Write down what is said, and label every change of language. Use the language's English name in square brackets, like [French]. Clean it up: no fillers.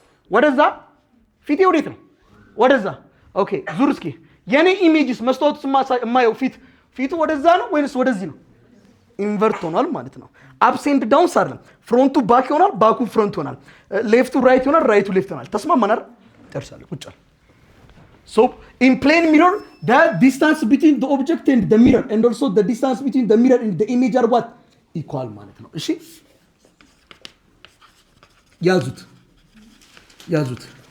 [Amharic] ወደዛ። ፊቴ ወዴት ነው? ወደዛ። ኦኬ ዙር እስኪ የኔ ኢሜጅስ መስታወት የማየው ፊቱ ወደዛ ነው ወይስ ወደዚህ ነው? ኢንቨርት ሆኗል ማለት ነው። አፕስ ኤንድ ዳውንስ አይደለም። ፍሮንቱ ባክ ይሆናል፣ ባኩ ፍሮንት ይሆናል። ሌፍቱ ራይት ይሆናል፣ ራይቱ ሌፍት ይሆናል። ተስማማን አይደል? ጨርሳለሁ። ቁጭ አለ። [English] So in plane mirror the distance between the object and the mirror and also the distance between the mirror and the image are what? [Amharic] Equal ማለት ነው። እሺ ያዙት ያዙት።